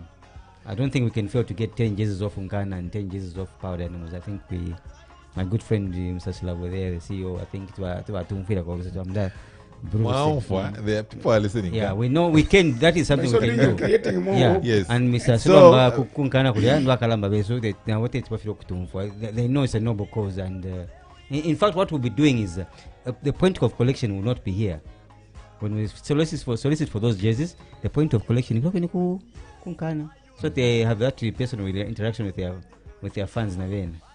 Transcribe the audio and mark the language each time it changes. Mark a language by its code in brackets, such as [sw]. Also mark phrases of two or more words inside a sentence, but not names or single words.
[en] I don't think we can fail to get 10 jerseys off Nkana and 10 jerseys off Power Dynamos. I think my good friend Mr. Flava there, the CEO, I think it was Wow, there people are listening. yeah, we know we can. That is something So we you're can do. creating more Yeah, hope. Yes. and Mr. So, [bem] Silomba kunkana kulia ndo akalamba beso [en] they now what it's they know it's a noble cause, and in fact what we'll be doing is the point of collection will not be here when we solicit for those jerseys. The point of collection is kunkana, so they have that personal interaction with their fans na then.